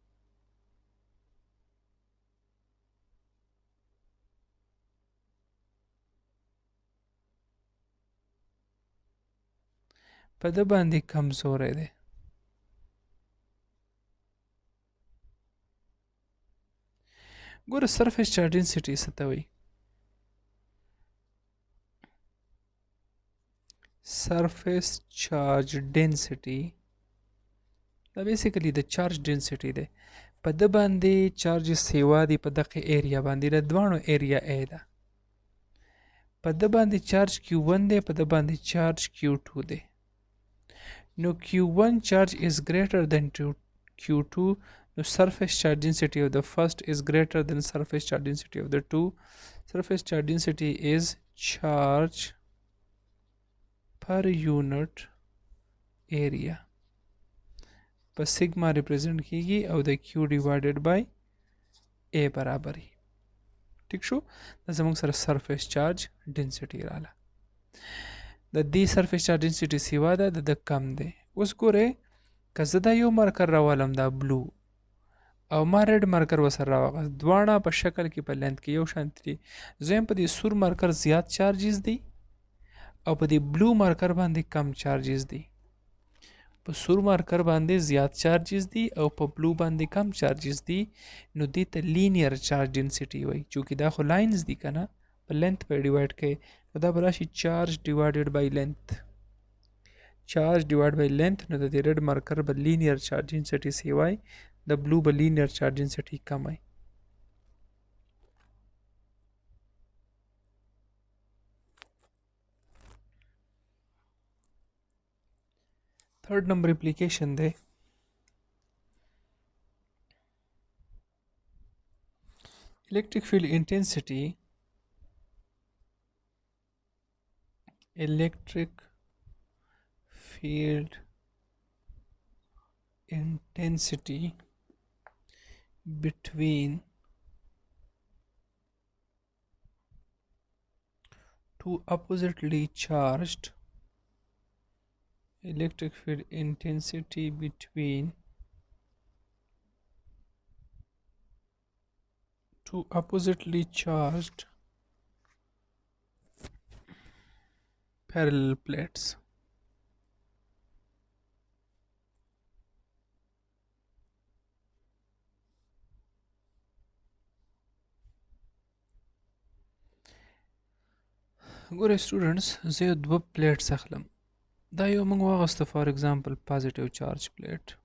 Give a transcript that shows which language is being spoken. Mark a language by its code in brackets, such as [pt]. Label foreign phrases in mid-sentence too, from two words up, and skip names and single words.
[ps] په ده باندې کمزوری دی. ګوره [en] surface charge density [ps] څه ته وایي؟ [en] surface charge density [ps] دا بیسیکلی د چارج ډینسټي دی. په ده باندې چارج سیوا دی په دغه ایریا باندې د دواړو ایریا ای ده. په ده باندې چارج Q1 دی په ده باندې چارج Q2 دی. [en] نو Q1 charge is greater than Q2 no surface charge density of the first is greater than surface charge density of the two. Surface charge density is charge per unit area [ps] په سیگما ریپرزنٹ کیږي او د [en] Q divided by A برابري. [ps] ٹھیک شو؟ دا زموږ سره [en] surface charge density [ps] رااله. د دې [en] surface charge density [ps] سیوا ده د کم دی. اوس ګورئ که زه دا یو مارکر راولم دا بلو او ما [en] red marker [ps] ورسره راوغست دواړه په شکل کې په لینث کې یو شانتي دي. زه په دې سور مارکر زیات چارجز دي او په دې بلو مارکر باندې کم چارجز دي. په سور مارکر باندې زیات چارجز دي او په بلو باندې کم چارجز دي. نو دې ته [en] linear charge density [ps] وایي چونکې دا خو لاینز دي که نه په لینث په ډیوایډ کوي نو دا به راشي [en] charge divided by length. charge divide by length [ps] نو د دې ریډ مارکر به [en] linear charge density [ps] سیوای د بلو به [en] linear charge density [ps] کم وي. [en] third number application the electric field intensity electric field intensity between two oppositely charged electric field intensity between two oppositely charged parallel plates. [ps] ګوره سټوډنټس زه یو دوه پلیټس اخلم. دا یو موږ واغسته [en] for example positive charge plate.